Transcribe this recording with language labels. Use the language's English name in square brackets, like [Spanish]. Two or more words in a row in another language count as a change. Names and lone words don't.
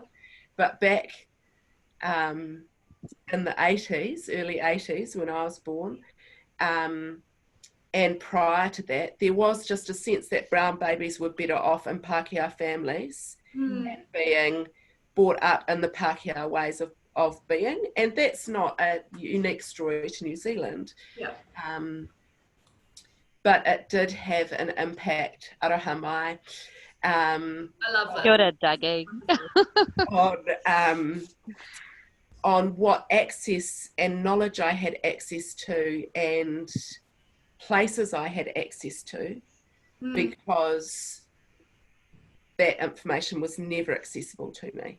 [English] But back in the 80s, early 80s, when I was born, and prior to that, there was just a sense that brown babies were better off in Pākehā families and being brought up in the Pākehā ways of being. And that's not a unique story to New Zealand. Yeah. But it did have an impact, [Māori] aroha mai. [English] I love that. [Māori] Kia ora, Dougie. [English] On what access and knowledge I had access to and places I had access to, because that information was never accessible to me.